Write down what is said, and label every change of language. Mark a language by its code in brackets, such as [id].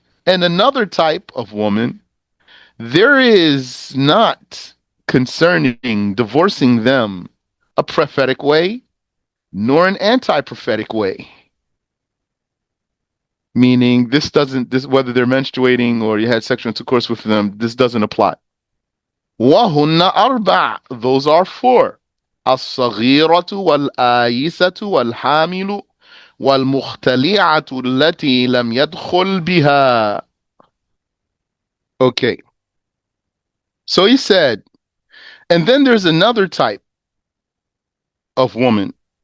[en] And another type of woman, there is not concerning divorcing them a prophetic way, nor an anti-prophetic way. Meaning this whether they're menstruating or you had sexual intercourse with them, this doesn't apply. [ar] وَهُنَّ أَرْبَعٌ. [en] Those are four. [ar] الصغيرة والآيسة والحامل والمختلعة التي لم يدخل بها. [en] Okay. So he said, and then there's another type of woman.